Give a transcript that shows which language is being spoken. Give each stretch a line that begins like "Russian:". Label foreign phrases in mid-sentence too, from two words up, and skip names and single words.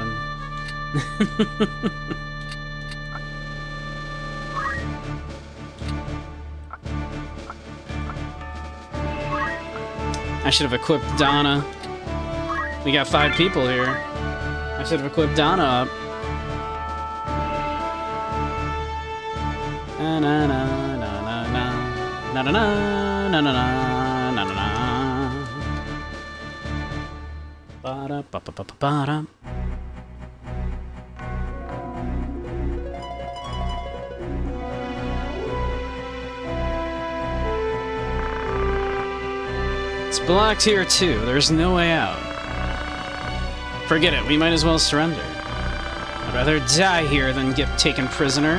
English: And I should have equipped Donna. We got 5 people here. I should have equipped Donna up. Na na na na na na na na na na na na na. Ba ba ba ba ba. It's blocked here too. There's no way out. Forget it. We might as well surrender. I'd rather die here than get taken prisoner.